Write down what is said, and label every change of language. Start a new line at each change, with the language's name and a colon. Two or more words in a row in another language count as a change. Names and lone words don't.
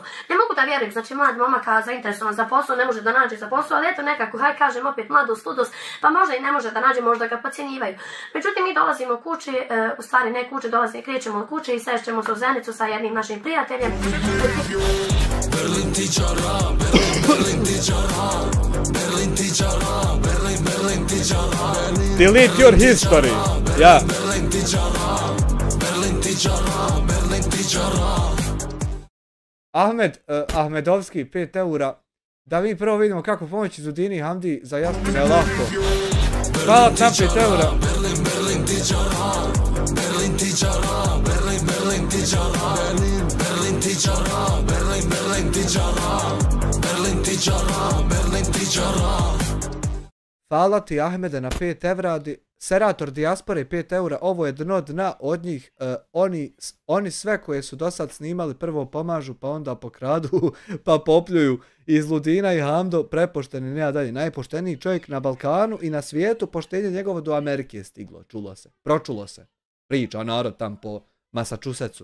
Bosnian: Ne mogu da vjerujem, znači mlad momaka zainteresovan za posao, ne može da nađe za posao, ali eto nekako, haj kažem opet mladost, ludost, pa možda i ne može da nađe, možda ga podcjenjivaju. Međutim, mi dolazimo kući, u stvari ne kući, krećemo od kuće i sešćemo se u Zenicu sa jednim našim prijateljem. Berlin ti čara, Berlin ti čara, Berlin ti čara, Berlin ti čara.
English: Delete your history.
Bosnian: Ja. Berlin ti čara, Berlin ti čara, Berlin ti čara. Ahmedovski 5 eura. Da mi prvo vidimo kako pomoći Zudini Hamdi za Jasmine lako. Hvala na 5 eura. Berlin ti čara, Berlin ti čara, Berlin ti čara, Berlin ti čara, Berlin ti čara, Berlin ti čara, Berlin ti čara. Hvala ti Ahmede na 5 evra, Serator Dijaspore 5 eura, ovo je dno dna od njih, oni sve koje su do sad snimali prvo pomažu pa onda pokradu pa popljuju. Iz Ludina i Hamdo prepošteni, nema dalje, najpošteniji čovjek na Balkanu i na svijetu, poštenje njegovo do Amerike je stiglo, čulo se, pročulo se, priča narod tam po Massachusettsu.